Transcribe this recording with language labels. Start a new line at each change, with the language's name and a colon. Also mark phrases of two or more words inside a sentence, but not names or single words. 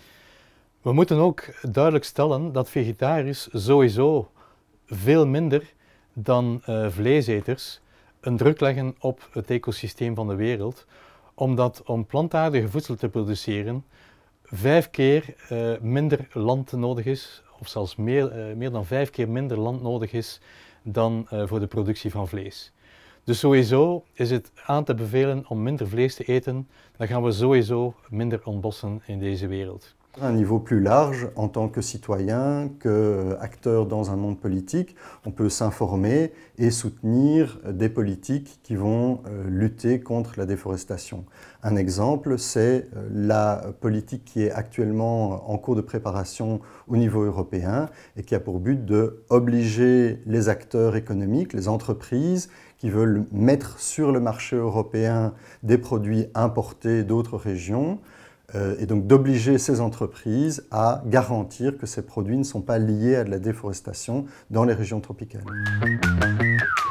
Dutch: We moeten ook duidelijk stellen dat vegetariërs sowieso veel minder dan vleeseters een druk leggen op het ecosysteem van de wereld, omdat om plantaardige voedsel te produceren 5 keer minder land nodig is, of zelfs meer dan 5 keer minder land nodig is dan voor de productie van vlees. Dus sowieso is het aan te bevelen om minder vlees te eten, dan gaan we sowieso minder ontbossen in deze wereld.
French: À un niveau plus large, en tant que citoyen, qu'acteur dans un monde politique, on peut s'informer et soutenir des politiques qui vont lutter contre la déforestation. Un exemple, c'est la politique qui est actuellement en cours de préparation au niveau européen et qui a pour but d'obliger les acteurs économiques, les entreprises qui veulent mettre sur le marché européen des produits importés d'autres régions, et donc d'obliger ces entreprises à garantir que ces produits ne sont pas liés à de la déforestation dans les régions tropicales.